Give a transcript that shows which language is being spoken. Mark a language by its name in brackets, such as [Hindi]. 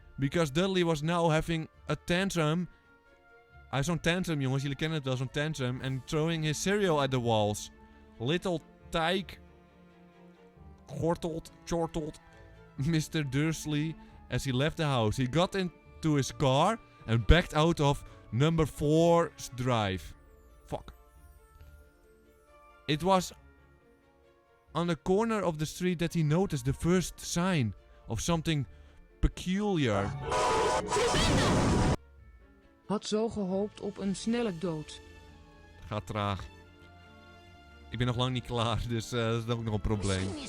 [English] Because Dudley was now having a tantrum. [Dutch] Hij heeft zo'n tantrum, jongens. Jullie kennen het wel, zo'n tantrum. [English] And throwing his cereal at the walls. Little Tyke chortled Mr. Dursley as he left the house. He got into his car and backed out of number 4's drive. Fuck. It was on the corner of the street that he noticed the first sign of something peculiar. [Dutch] Had zo gehoopt op een snelle dood. Gaat traag. Ik ben nog lang niet klaar, dus dat is ook nog een probleem.